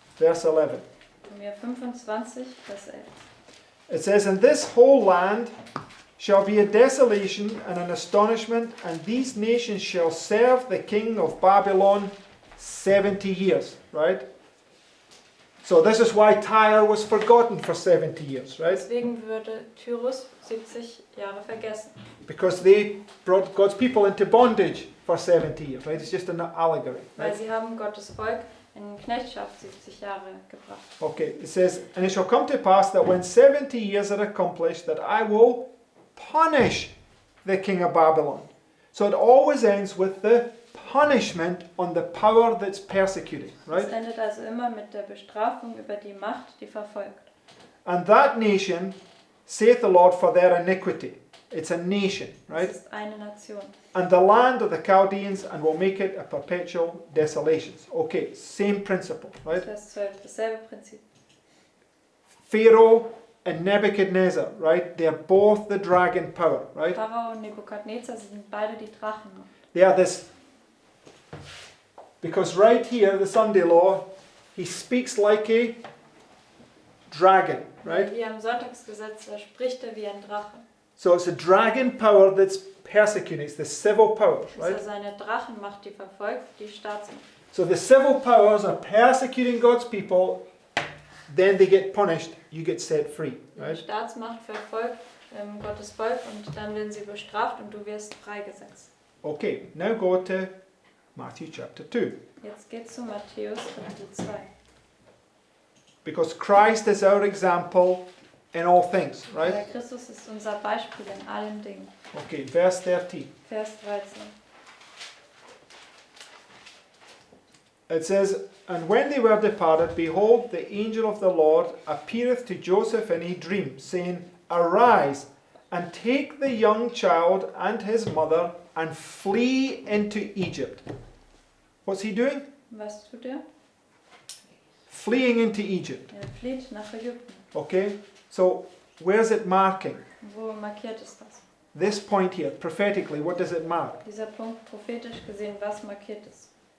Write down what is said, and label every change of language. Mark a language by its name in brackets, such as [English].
[English] Verse 11. [German] Jeremia 25, Vers 11. [English] It says, And this whole land shall be a desolation and an astonishment, and these nations shall serve the king of Babylon 70 years, right? So this is why Tyre was forgotten for 70 years, right? [German] Deswegen würde Tyrus 70 Jahre vergessen. [English] Because they brought God's people into bondage for 70 years, right? It's just an allegory, [German] Weil [English] right? [German] sie haben Gottes Volk in Knechtschaft 70 Jahre gebracht. [English] Okay, it says, And it shall come to pass that when 70 years are accomplished, that I will punish the king of Babylon. So it always ends with the punishment on the power that's persecuting, right? [German] Es endet also immer mit der Bestrafung über die Macht, die verfolgt. [English] And that nation, saith the Lord, for their iniquity. It's a nation, right? [German] Es ist eine Nation. [English] And the land of the Chaldeans, and will make it a perpetual desolation. Okay, same principle, right? [German] Vers 12, dasselbe Prinzip. [English] Pharaoh and Nebuchadnezzar, right? They're both the dragon power, right? [German] Pharao und Nebukadnezar sind beide die Drachenmacht. [English] They are this, because right here, the Sunday law, he speaks like a dragon, right? [German] Hier im Sonntagsgesetz, da spricht er wie ein Drache. [English] So it's a dragon power that's persecuting. It's the civil powers, [German] Es ist [English] right? [German] also eine Drachenmacht, die verfolgt, die Staatsmacht. [English] So the civil powers are persecuting God's people, then they get punished, you get set free, [German] Die [English] right? [German] Staatsmacht verfolgt Gottes Volk und dann werden sie bestraft und du wirst freigesetzt. [English] Okay, now go to Matthew chapter 2. [German] Jetzt geht's zu Matthäus Kapitel 2. [English] Because Christ is our example in all things, [German] Weil [English] right? [German] Christus ist unser Beispiel in allen Dingen. [English] Okay, verse 13. [German] Vers 13. [English] It says, And when they were departed, behold, the angel of the Lord appeareth to Joseph in a dream, saying, Arise, and take the young child and his mother, and flee into Egypt. What's he doing? [German] Was tut er? [English] Fleeing into Egypt. [German] Er flieht nach Ägypten. [English] Okay, so where's it marking? [German] Wo markiert es das? [English] This point here, prophetically, what does it mark? [German] Dieser Punkt prophetisch gesehen, was markiert es?